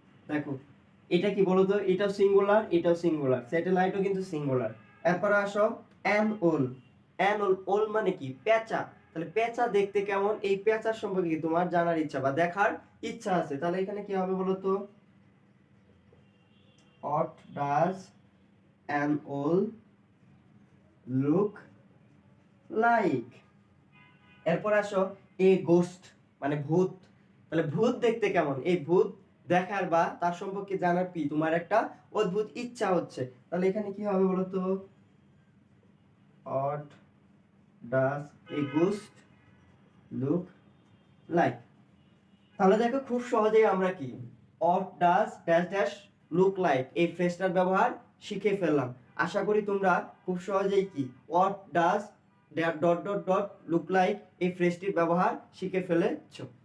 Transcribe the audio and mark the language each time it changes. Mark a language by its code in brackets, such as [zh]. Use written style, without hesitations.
[bn] দেখো, এটা কি বলো তো? এটাও সিঙ্গুলার, এটাও সিঙ্গুলার, স্যাটেলাইটও কিন্তু সিঙ্গুলার। এরপরে আসো অ্যান ওল। অ্যান ওল, ওল মানে কি? পেঁচা। তাহলে পেঁচা দেখতে কেমন? এই পেঁচার সম্পর্কে কি তোমার জানার ইচ্ছা বা দেখার ইচ্ছা আছে। তাহলে এখানে কি হবে বলো তো? [en] What does an owl look like? [bn] এরপর আসো এ গোস্ট মানে ভূত। তাহলে ভূত দেখতে কেমন? এই ভূত দেখার বা তার সম্পর্কে জানার কি তোমার একটা অদ্ভুত ইচ্ছা হচ্ছে। তাহলে এখানে কি হবে বলো তো? [en] What does a ghost look like? [bn] তাহলে দেখো, খুব সহজেই আমরা কি [en] what does dash dash look like [bn] এই ফ্রেজটার ব্যবহার শিখে ফেললাম। আশা করি তোমরা খুব সহজেই কি [en] what does [bn] dot dot dot [en] look like [bn] এই ফ্রেজটির ব্যবহার শিখে ফেলেছো।